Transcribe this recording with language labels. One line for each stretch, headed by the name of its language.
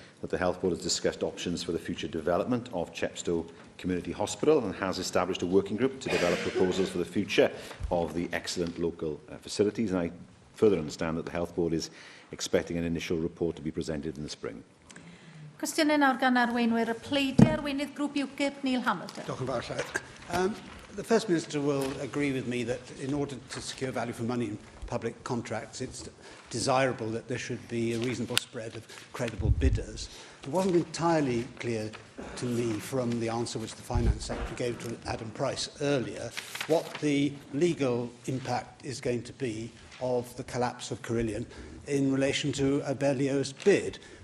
English: that the Health Board has discussed options for the future development of Chepstow Community Hospital and has established a working group to develop proposals for the future of the excellent local facilities. And I further understand that the Health Board is expecting an initial report to be presented in the spring.
Welsh: Cwestiynau nawr gan arweinwyr y pleidiau arweinydd grŵp UKIP, Neil Hamilton. Diolch yn fawr, Llywyd.
English: The First Minister will agree with me that in order to secure value for money in public contracts, it's desirable that there should be a reasonable spread of credible bidders. It wasn't entirely clear to me from the answer which the Finance Secretary gave to Adam Price earlier what the legal impact is going to be of the collapse of Carillion in relation to Abellio's bid.